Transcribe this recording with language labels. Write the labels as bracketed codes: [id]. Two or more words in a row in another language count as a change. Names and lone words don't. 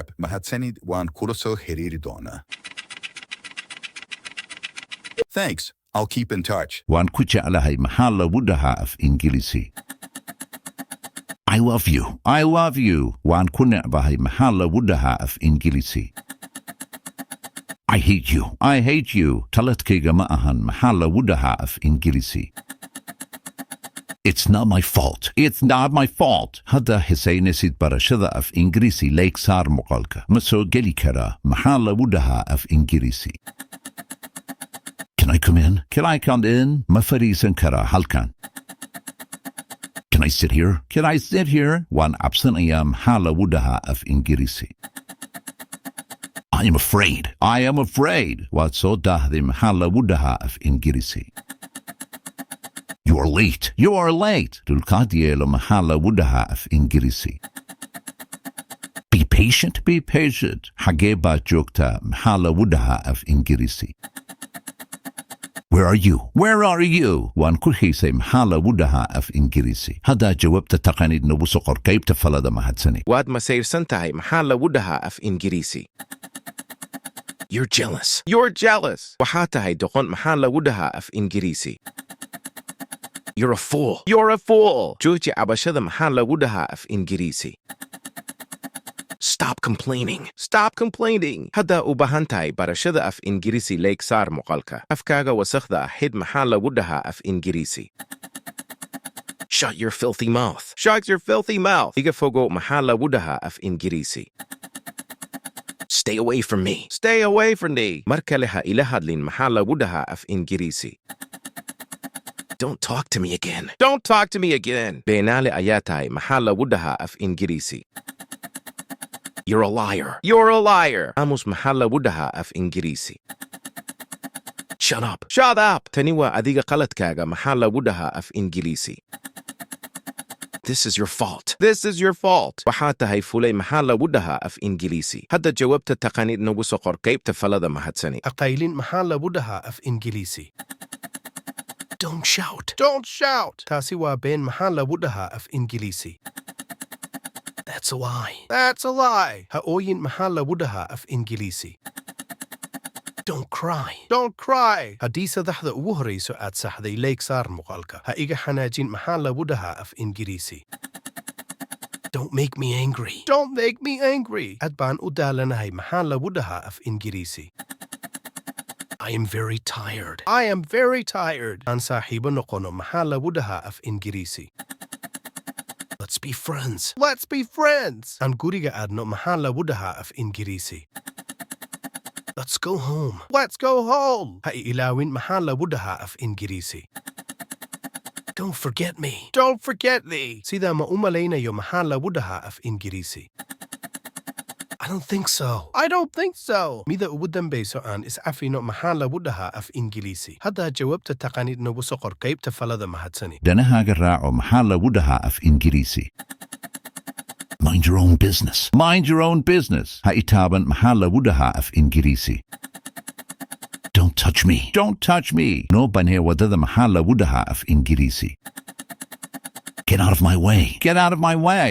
[so] mahadsanid waan kula soo xiriiri doonaa. [en] Thanks. I'll keep in touch. [so] waan ku jeclahay maxaa lagu dhahaa af Ingiriisi? [en] I love you. I love you. [so] waan ku necbahay maxaa lagu dhahaa af Ingiriisi? [en] I hate you. I hate you. [so] taladkayga ma ahan maxaa lagu dhahaa af Ingiriisi? [en] It's not my fault. It's not my fault. [so] haddaa xisaynaysid barashada af Ingiriisi leeg saar muuqaalka. ma soo geli karaa maxaa lagu dhahaa af Ingiriisi? [en] Can I come in? Can I come in? [so] ma fadhiisan karaa halkan? [en] Can I sit here? Can I sit here? [so] waan cabsanayaa maxaa lagu dhahaa af Ingiriisi? [en] I am afraid. I am afraid. [so] waad soo daahday maxaa lagu dhahaa af Ingiriisi? [en] You are late. You are late. [so] dulqaad yeelo maxaa lagu dhahaa af Ingiriisi? [en] Be patient. Be patient. [so] xagee baad joogtaa maxaa lagu dhahaa af Ingiriisi? [en] Where are you? Where are you? [so] waan ku xiisay maxaa lagu dhahaa af Ingiriisi? haddaa jawaabta taqaanid nagu soo qor qaybta falada mahadsani. waad masayrsan tahay maxaa lagu dhahaa af Ingiriisi? [en] You're jealous. You're jealous. [so] waxaa tahay doqon maxaa lagu dhahaa af Ingiriisi? [en] You're a fool. You're a fool. [so] jooji cabashada maxaa lagu dhahaa af Ingiriisi? [en] Stop complaining. Stop complaining. [so] haddaa u baahan tahay barashada af Ingiriisi leeg saar muuqaalka. afkaaga wasakhda ah xidh maxaa lagu dhahaa af Ingiriisi? [en] Shut your filthy mouth. Shut your filthy mouth. [so] iga fogow maxaa lagu dhahaa af Ingiriisi? [en] Stay away from me. Stay away from me. [so] mar kale ha ila hadlin maxaa lagu dhahaa af Ingiriisi? [en] Don't talk to me again. Don't talk to me again. [so] beenaale ayaa tahay maxaa lagu dhahaa af Ingiriisi? [en] You're a liar. You're a liar. [so] aamus maxaa lagu dhahaa af Ingiriisi? [en] Shut up. Shut up. [so] tani waa adiga qaladkaaga maxaa lagu dhahaa af Ingiriisi? [en] This is your fault. This is your fault. [so] waxaa tahay fulay maxaa lagu dhahaa af Ingiriisi? hadda jawaabta taqaanid nagu soo qor qaybta falada mahadsani. aqaylin maxaa lagu dhahaa af Ingiriisi? [en] Don't shout. Don't shout. [so] taasi waa been maxaa lagu dhahaa af Ingiriisi? [en] That's a lie. That's a lie. [so] ha ooyin maxaa lagu dhahaa af Ingiriisi? [en] Don't cry. Don't cry. [so] haddii saddexda ugu horayso aad saxday leeg saar muuqaalka. ha iga xanaajin maxaa lagu dhahaa af Ingiriisi? [en] Don't make me angry. Don't make me angry. [so] aad baan u daalanahay maxaa lagu dhahaa af Ingiriisi? [en] I am very tired. I am very tired. [so] aan saaxiibo noqono maxaa lagu dhahaa af Ingiriisi? [en] Let's be friends. Let's be friends. [so] aan guriga aadno maxaa lagu dhahaa af Ingiriisi? [en] Let's go home. Let's go home. [so] ha i ilaawin maxaa lagu dhahaa af Ingiriisi? [en] Don't forget me. Don't forget me. [so] sidaa ma u malaynayo maxaa lagu dhahaa af Ingiriisi? [en] I don't think so. I don't think so. [so] mida ugu dambayso aan iscafino maxaa lagu dhahaa af Ingiriisi? haddaa jawaabta taqaanid nagu soo qor qaybta falada mahadsani. danahaaga raaco maxaa lagu dhahaa af Ingiriisi? [en] Mind your own business. Mind your own business. [so] ha itaaban maxaa lagu dhahaa af Ingiriisi? [en] Don't touch me. Don't touch me. [so] noo banee wadada maxaa lagu dhahaa af Ingiriisi? [en] Get out of my way. Get out of my way.